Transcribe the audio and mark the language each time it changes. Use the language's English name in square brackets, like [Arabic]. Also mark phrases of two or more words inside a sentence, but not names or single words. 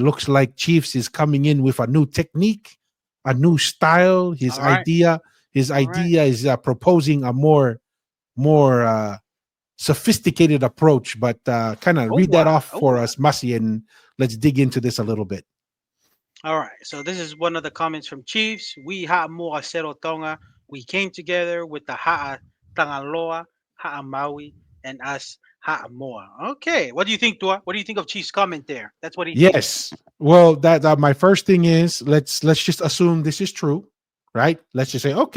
[English] Looks like Chiefs is coming in with a new technique, a new style. His All right. idea, his All right. idea is proposing a more sophisticated approach. But kind of Oh, read that off oh. for us, Masi, and let's dig into this a little bit. All right. So this is one of the comments from Chiefs. [Tongan] We ha moa sero Tonga. [English] We came together with the ha Tangaloa, ha Maui, and us [Tongan] ha moa. [English] Okay. What do you think, Tua? What do you think of Chiefs' comment there? That's what he thinks. Yes. Well, that my first thing is let's just assume this is true, right? Let's just say, okay,